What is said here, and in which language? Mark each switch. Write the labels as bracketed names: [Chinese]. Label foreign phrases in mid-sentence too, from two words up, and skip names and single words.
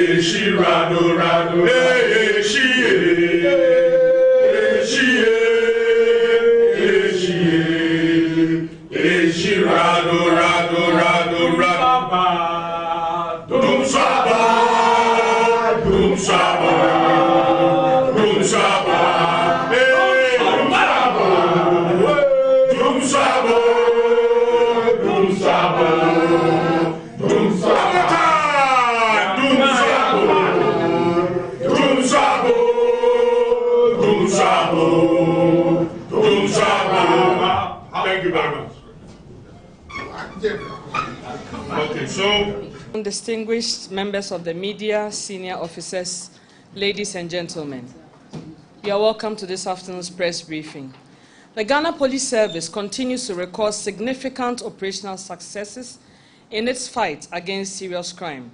[English] she rado rado, she rado rado rado rado, dum saba, dum saba, dum saba, dum saba, dum saba, dum saba, dum saba, dum saba, dum saba. Thank you very much. Okay, so. Distinguished members of the media, senior officers, ladies and gentlemen, you are welcome to this afternoon's press briefing. The Ghana Police Service continues to record significant operational successes in its fight against serious crime.